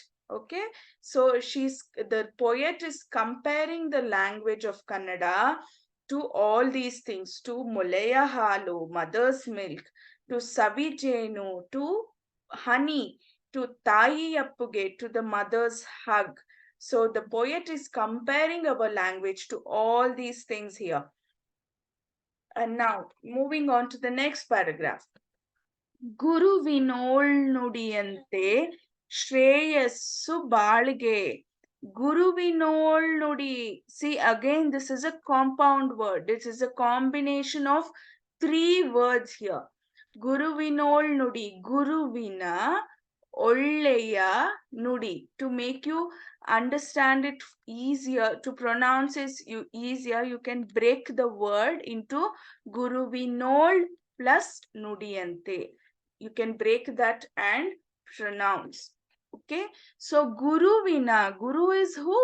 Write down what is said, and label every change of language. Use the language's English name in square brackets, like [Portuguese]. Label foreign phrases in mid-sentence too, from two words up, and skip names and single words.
[English] Okay, so the poet is comparing the language of Kannada to all these things, to [Kannada] ಮೊಲೆಯ ಹಾಲು, [English] mother's milk, to [Kannada] ಸವಿ ಜೇನು, [English] to honey, to [Kannada] ತಾಯಿ ಅಪ್ಪುಗೆ, [English] to the mother's hug. So the poet is comparing our language to all these things here. And now, moving on to the next paragraph. [Kannada] ಗುರುವಿನೋಳ್ ನುಡಿಯಂತೆ ಶ್ರೇಯಸ್ಸು ಬಾಳ್ಗೆ. ಗುರುವಿನೋಳ್ ನುಡಿ. [English] See, again, this is a compound word. This is a combination of three words here. [Kannada] ಗುರುವಿನೋಳ್ ನುಡಿ. ಗುರುವಿನ ಒಳ್ಳೆಯ ನುಡಿ. [English] To make you understand it easier, to pronounce it easier, you can break the word into ಗುರುವಿನೋಳ್ plus ನುಡಿಯಂತೆ. You can break that and pronounce. Okay, so guruvina. Guru is who?